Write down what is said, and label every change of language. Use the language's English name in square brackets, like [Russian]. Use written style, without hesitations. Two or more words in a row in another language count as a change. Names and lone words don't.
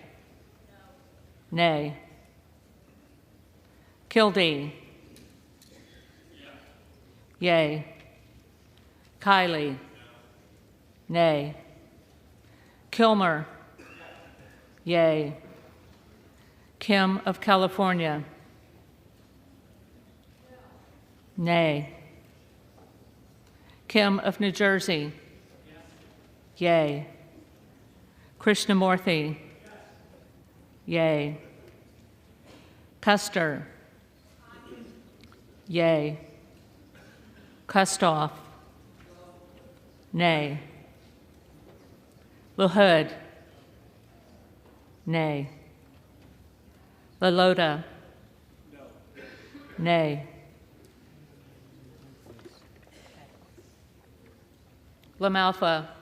[English] Nay. Kildee. Yea. Kiley. Nay. Kilmer. Yea. Kim of California. Nay. Kim of New Jersey. Yea. Krishnamurthy. Yea. Custer. Yea. Kustoff. Nay. LaHood. Nay. LaLota. Nay. LaMalfa.